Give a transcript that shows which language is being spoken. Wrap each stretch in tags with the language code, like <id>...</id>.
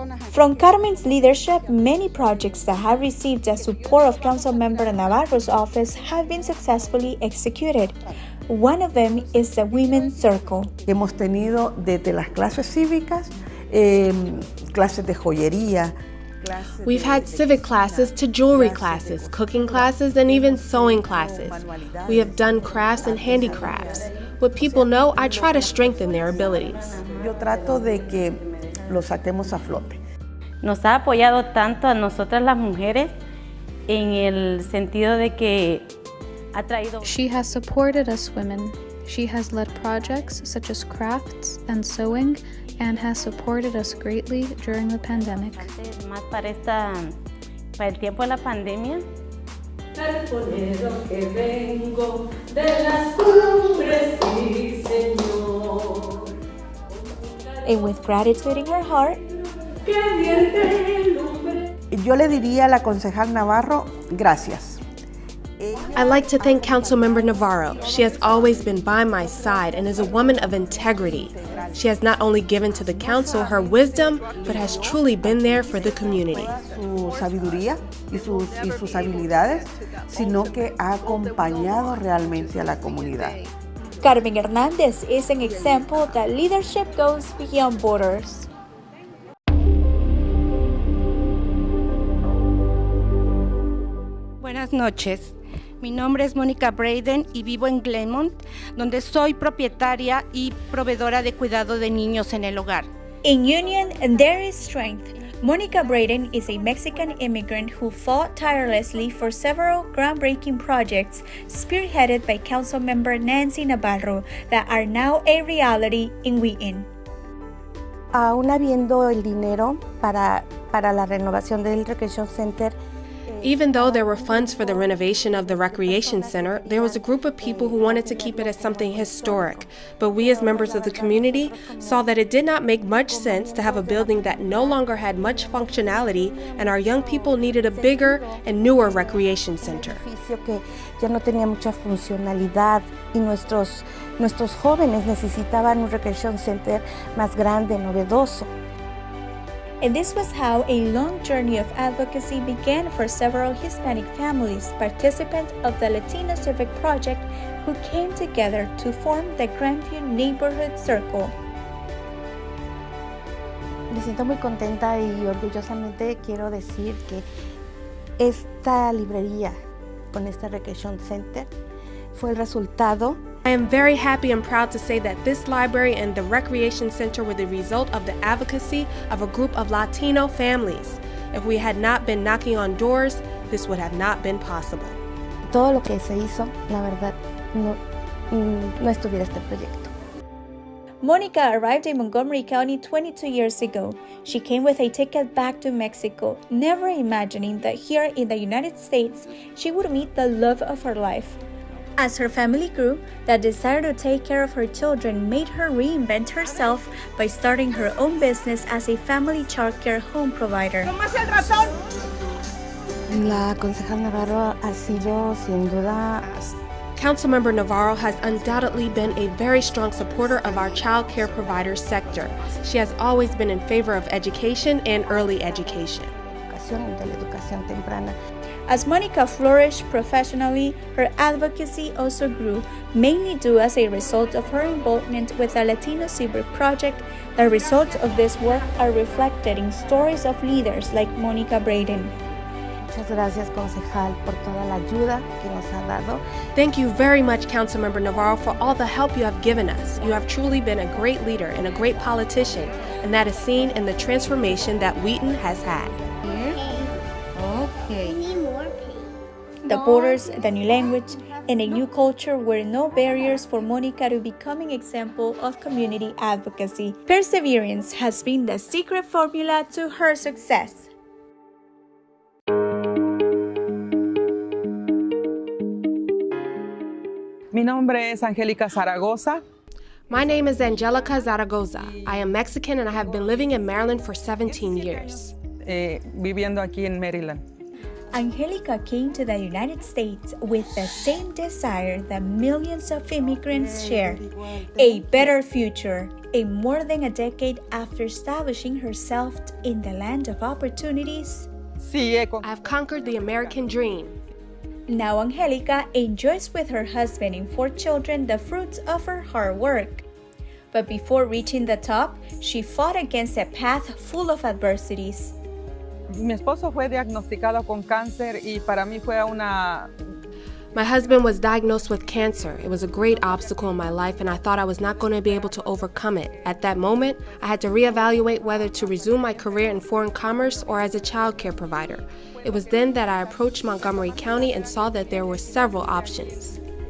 <en>From Carmen's leadership, many projects that have received the support of Councilmember Navarro's office have been successfully executed. One of them is the Women's Circle.</en> <es>Hemos tenido desde las clases cívicas, clases de joyería.</es> <en>We've had civic classes to jewelry classes, cooking classes, and even sewing classes. We have done crafts and handicrafts. What people know, I try to strengthen their abilities.</en> <es>Yo trato de que lo saquemos a flote. Nos ha apoyado tanto a nosotras las mujeres en el sentido de que ha traído.</es> <en>She has supported us women. She has led projects such as crafts and sewing and has supported us greatly during the pandemic.</en> <es>Más para el tiempo de la pandemia.</es> <en>And with gratitude in her heart,</en> <es>Yo le diría a la concejal Navarro, gracias.</es> <en>I'd like to thank Councilmember Navarro. She has always been by my side and is a woman of integrity. She has not only given to the council her wisdom, but has truly been there for the community.</en> <es>Su sabiduría y sus habilidades, sino que ha acompañado realmente a la comunidad.</es> <en>Carmen Hernandez is an example that leadership goes beyond borders.</en> <es>Buenas noches. Mi nombre es Mónica Braden y vivo en Glenmont, donde soy propietaria y proveedora de cuidado de niños en el hogar.</es> <en>In union, there is strength. Monica Braden is a Mexican immigrant who fought tirelessly for several groundbreaking projects spearheaded by Councilmember Nancy Navarro that are now a reality in Wheaton.</en> <es>Aún habiendo el dinero para la renovación del Recreation Center,</es> <en>Even though there were funds for the renovation of the recreation center, there was a group of people who wanted to keep it as something historic. But we as members of the community saw that it did not make much sense to have a building that no longer had much functionality, and our young people needed a bigger and newer recreation center.</en> <es>Que ya no tenía mucha funcionalidad y nuestros jóvenes necesitaban un</es> <en>recreation center</en> <es>más grande, novedoso.</es> <en>And this was how a long journey of advocacy began for several Hispanic families, participants of the Latino Civic Project, who came together to form the Grandview Neighborhood Circle.</en> <es>Me siento muy contenta y orgullosamente quiero decir que esta librería con este Recreation Center fue el resultado.</es> <en>I am very happy and proud to say that this library and the recreation center were the result of the advocacy of a group of Latino families. If we had not been knocking on doors, this would have not been possible.</en> <es>Todo lo que se hizo, la verdad, no estuviera este proyecto.</es> <en>Monica arrived in Montgomery County 22 years ago. She came with a ticket back to Mexico, never imagining that here in the United States, she would meet the love of her life. As her family grew, the desire to take care of her children made her reinvent herself by starting her own business as a family childcare home provider.</en> <es>La concejal Navarro ha sido sin duda.</es> <en>Councilmember Navarro has undoubtedly been a very strong supporter of our child care provider sector. She has always been in favor of education and early education.</en> <es>De la educación temprana.</es> <en>As Monica flourished professionally, her advocacy also grew, mainly due as a result of her involvement with the Latino Civic Project. The results of this work are reflected in stories of leaders like Monica Braden.</en> <es>Muchas gracias, concejal, por toda la ayuda que nos ha dado.</es> <en>Thank you very much, Councilmember Navarro, for all the help you have given us. You have truly been a great leader and a great politician, and that is seen in the transformation that Wheaton has had. Okay. The borders, the new language, and a new culture were no barriers for Monica to becoming an example of community advocacy. Perseverance has been the secret formula to her success.</en> <es>Mi nombre es Angélica Zaragoza.</es> <en>My name is Angelica Zaragoza. I am Mexican and I have been living in Maryland for 17 years.</en> <es>Viviendo aquí en Maryland.</es> <en>Angelica came to the United States with the same desire that millions of immigrants share, a better future, more than a decade after establishing herself in the land of opportunities. I've conquered the American dream. Now Angelica enjoys with her husband and 4 children the fruits of her hard work. But before reaching the top, she fought against a path full of adversities.</en> <es>Mi esposo fue diagnosticado con cáncer y para mí fue una...</es> <en>My husband was diagnosed with cancer. It was a great obstacle in my life and I thought I was not going to be able to overcome it. At that moment, I had to reevaluate whether to resume my career in foreign commerce or as a child care provider. It was then that I approached Montgomery County and saw that there were several options.</en>